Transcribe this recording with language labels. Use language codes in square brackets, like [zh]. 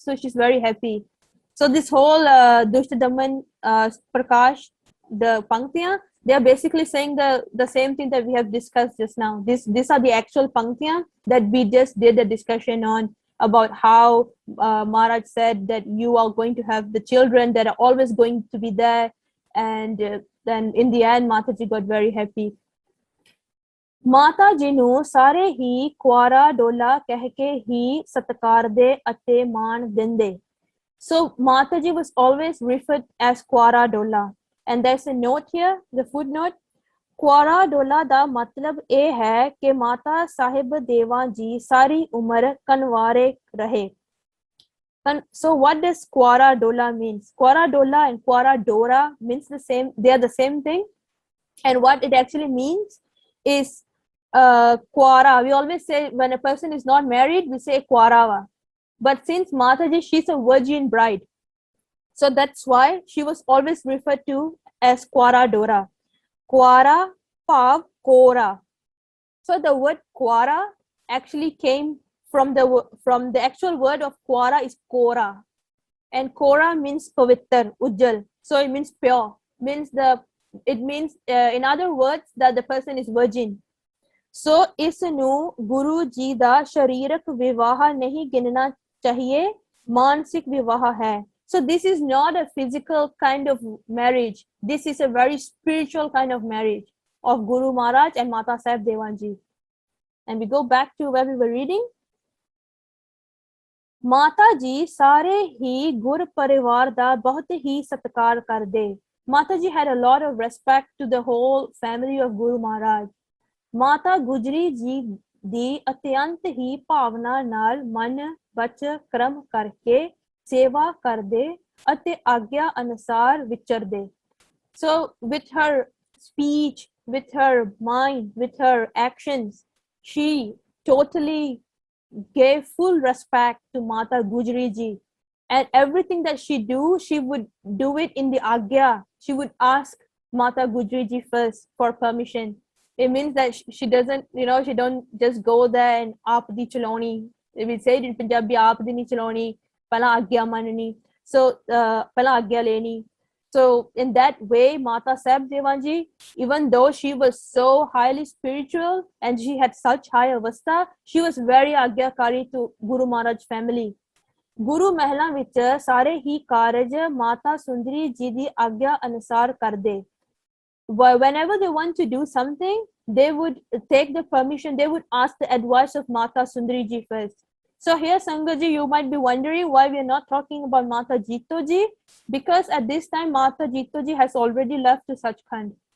[en] So she's very happy. So this whole Dushtadaman, Prakash, the Panktiya, they are basically saying the same thing that we have discussed just now. These are the actual Panktiya that we just did a discussion on, about how Maharaj said that you are going to have the children that are always going to be there, and then in the end Mataji got very happy. [pa] ਮਾਤਾ ਜੀ ਨੂੰ ਸਾਰੇ ਹੀ ਕੁਆਰਾ ਡੋਲਾ ਕਹਿ ਕੇ ਹੀ ਸਤਿਕਾਰਦੇ ਅਤੇ ਮਾਣ ਦਿੰਦੇ. [en] So Mataji was always referred as Kuara Dola, and there's a note here, the footnote. [pa] Kuara Dola ਦਾ ਮਤਲਬ ਇਹ ਹੈ ਕਿ ਮਾਤਾ ਸਾਹਿਬ ਦੇਵਾਂ ਜੀ ਸਾਰੀ ਉਮਰ ਕਨਵਾਰੇ ਰਹੇ. [en] So what does Kuara Dola means? Kuara Dola and Kuara Dora means the same, they are the same thing. And what it actually means is Kuara. We always say when a person is not married, we say Kuarava. But since Mataji, she's a virgin bride, so that's why she was always referred to as Kuara Dora. Kuara Pav Kora. So the word Kuara actually came from the actual word of Kuara is Kora, and Kora means pavittar, ujjal. So it means pure. It means in other words that the person is virgin. [pa] So ਇਸ ਨੂੰ ਗੁਰੂ ਜੀ ਦਾ ਸ਼ਰੀਰਕ ਵਿਵਾਹ ਨਹੀਂ ਗਿਣਨਾ ਚਾਹੀਏ, ਮਾਨਸਿਕ ਵਿਵਾਹ ਹੈ. [en] So this is not a physical kind of marriage. This is a very spiritual kind of marriage of Guru Maharaj and Mata Sahib Devan Ji. And we go back to where we were reading. [pa] ਮਾਤਾ ਜੀ ਸਾਰੇ ਹੀ ਗੁਰ ਪਰਿਵਾਰ ਦਾ ਬਹੁਤ ਹੀ ਸਤਿਕਾਰ ਕਰਦੇ. [en] Mata ji had a lot of respect to the whole family of Guru Maharaj. [pa] Mata Gujri ji ਦੀ ਅਤਿਅੰਤ ਹੀ ਭਾਵਨਾ ਨਾਲ ਮਨ ਬਚ ਕਰਮ ਕਰਕੇ ਸੇਵਾ ਕਰਦੇ ਅਤੇ ਆਗਿਆ ਅਨੁਸਾਰ ਵਿਚਰਦੇ. [en] So with her speech, with her mind, with her actions, she totally gave full respect to Mata Gujri ji, and everything that she would do it in the agya. She would ask Mata Gujri ji first for permission. It means that she doesn't, she don't just go there and [pa] aap di chaloni. [en] We say it in Punjabi, [pa] aap di nahi chaloni, pehla agya manani. [en] So [pa] pehla agya leni. [en] So in that way, Mata Sahib Devan Ji, even though she was so highly spiritual and she had such high avastha, she was very agyakari to Guru Maharaj family. [pa] Guru Mahla ਵਿੱਚ ਸਾਰੇ ਹੀ ਕਾਰਜ ਮਾਤਾ ਸੁੰਦਰੀ ਜੀ ਦੀ ਆਗਿਆ ਅਨੁਸਾਰ ਕਰਦੇ. [en] Whenever they want to do something, they would take the permission, they would ask the advice of Mata Sundari ji first. So here, Sangaji, you might be wondering why we are not talking about Mata Jito ji, because at this time Mata Jito ji has already left to Sachkhand.